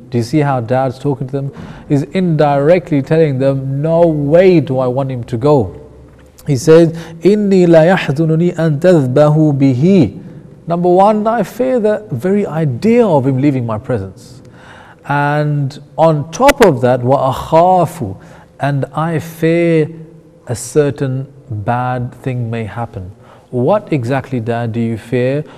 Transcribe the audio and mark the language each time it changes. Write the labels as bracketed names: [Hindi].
[English] Do you see how dad's talking to them? He's indirectly telling them, no way do I want him to go. He says, [Arabic] إِنِّي لَيَحْزُنُنِي أَن تَذْبَهُ بِهِ. [English] Number one, I fear the very idea of him leaving my presence. And on top of that, وَأَخَافُ, and I fear a certain bad thing may happen. What exactly, Dad, do you fear?